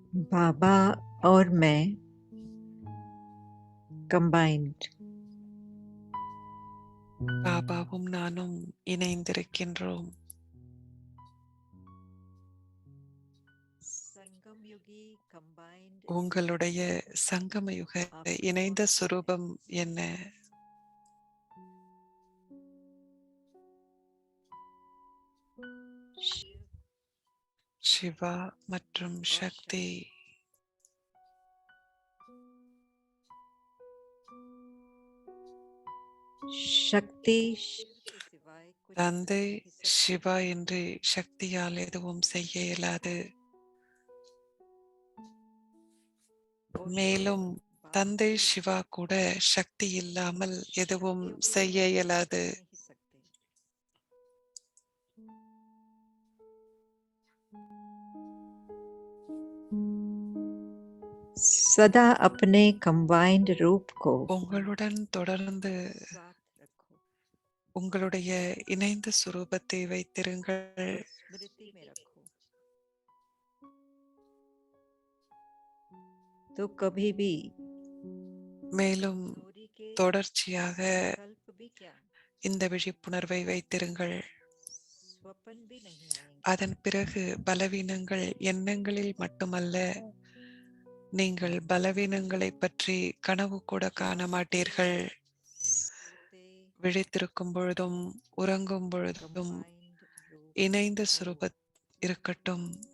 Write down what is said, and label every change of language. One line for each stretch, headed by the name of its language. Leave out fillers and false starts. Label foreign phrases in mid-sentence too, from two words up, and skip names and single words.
Hindi: बाबा और मैं combined.
Tamil: பாபாவும் நானும் இணைந்திருக்கின்றோம்.
Hindi: Sangam Yugi combined
Tamil: உங்களுடைய சங்கமயுக இணைந்த சுரூபம் என்ன? Shiv சிவா மற்றும்
Hindi: और
Tamil: சக்தி.
Hindi: शक्ति शिव के सिवाय कुछ कर
Tamil: தந்தை
Hindi: नहीं सकती.
Tamil: சிவா என்று சக்தியால் எதுவும் செய்ய இயலாது.
Hindi: और
Tamil: மேலும்
Hindi: बाबा
Tamil: தந்தை
Hindi: भी
Tamil: சிவா கூட சக்தி இல்லாமல் எதுவும்
Hindi: शक्तियों के
Tamil: செய்ய
Hindi: बिना कुछ
Tamil: இயலாது.
Hindi: कर नहीं सकते. सदा अपने कंबाइंड रूप को
Tamil: உங்களுடன் தொடர்ந்து
Hindi: साथ रखो
Tamil: உங்களுடைய இணைந்த சுரூபத்தை வைத்திருங்கள்.
Hindi: और स्मृति में रखो तो कभी भी
Tamil: மேலும்
Hindi: चोरी के
Tamil: தொடர்ச்சியாக
Hindi: कल्प भी क्या
Tamil: இந்த விழிப்புணர்வை வைத்திருங்கள்.
Hindi: स्वप्न भी नहीं आएंगे.
Tamil: அதன் பிறகு பலவீனங்கள் எண்ணங்களில் மட்டுமல்ல, நீங்கள் பலவீனங்களை பற்றி கனவு கூட காண மாட்டீர்கள்.
Hindi: सोते
Tamil: விழித்திருக்கும் பொழுதும் உறங்கும் பொழுதும்
Hindi: कंबाइंड रूप
Tamil: இணைந்த சுரூபத் இருக்கட்டும்.